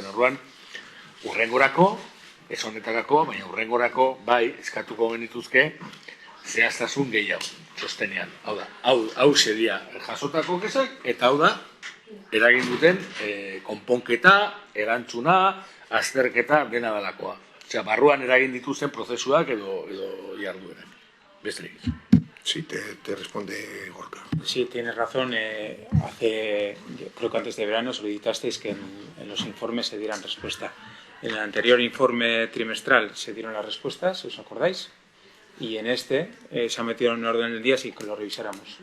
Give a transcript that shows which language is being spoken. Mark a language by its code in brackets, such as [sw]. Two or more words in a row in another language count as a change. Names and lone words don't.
[eu] Orduan, hurrengorako, ez honetarako, baina hurrengorako bai eskatuko genituzke zehaztasun gehiago txostenean. Hau da, hau seria jasotako kezak, eta hau da, eragin duten konponketa, erantzuna, azterketa, dena dalakoa. Osea, barruan eragin dituzten prozesuak edo jarduerak. Besterik. [es] Sí, te responde Gorka. Sí, tienes razón. Creo que antes de verano solicitasteis que en los informes se dieran respuesta. En el anterior informe trimestral se dieron las respuestas, ¿os acordáis? Y en este se ha metido en orden del día, sí que lo revisáramos.